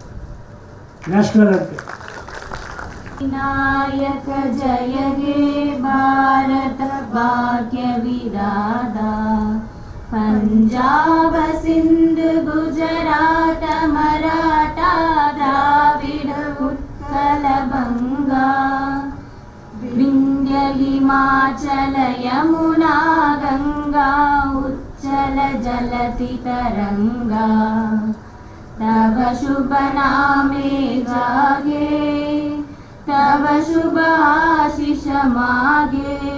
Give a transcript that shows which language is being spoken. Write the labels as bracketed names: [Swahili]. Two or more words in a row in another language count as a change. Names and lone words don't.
[English] National anthem. [Bangla] বিনায়ক জয় হে ভারত ভাগ্য বিধাতা পাঞ্জাব সিন্ধ গুজরাত মারাঠা দ্রাবিড় উৎকল বঙ্গা বিন্ধ্য হিমাচল যমুনা গঙ্গা উচ্চল জলতি তরঙ্গা তব শুভ নামে জাগে তব শুভ আশিস মাগে